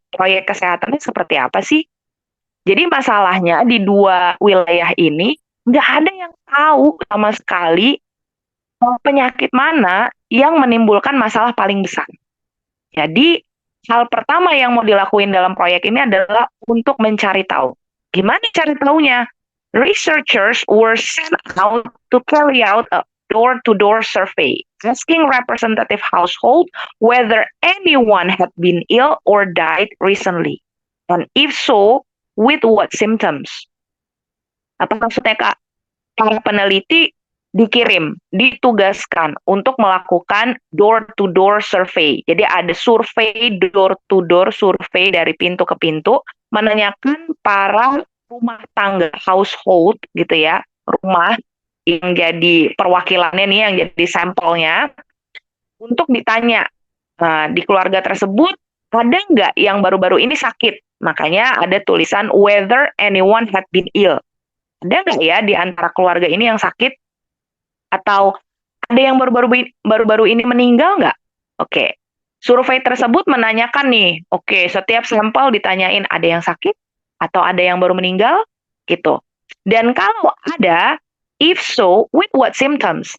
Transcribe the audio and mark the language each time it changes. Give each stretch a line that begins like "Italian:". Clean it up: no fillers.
Indonesian: Proyek kesehatannya seperti apa sih. Jadi masalahnya di 2 wilayah ini nggak ada yang tahu sama sekali penyakit mana yang menimbulkan masalah paling besar. Jadi, hal pertama yang mau dilakuin dalam proyek ini adalah untuk mencari tahu. Gimana cari tahunya?
English: Researchers were sent out to carry out a door-to-door survey, asking representative household whether anyone had been ill or died recently. And if so, with what symptoms?
Indonesian: Apa maksudnya, Kak? Para peneliti ditugaskan untuk melakukan door-to-door survey. Jadi ada survei door-to-door, survei dari pintu ke pintu, menanyakan para rumah tangga, household gitu ya, rumah yang jadi perwakilannya nih, yang jadi sampelnya, untuk ditanya, di keluarga tersebut ada nggak yang baru-baru ini sakit? Makanya ada tulisan
English: whether anyone had been ill.
Indonesian: Ada nggak ya di antara keluarga ini yang sakit? Atau ada yang baru-baru ini meninggal nggak? Oke. Survei tersebut menanyakan nih, oke, setiap sampel ditanyain ada yang sakit atau ada yang baru meninggal gitu. Dan kalau ada,
English: if so, with what symptoms?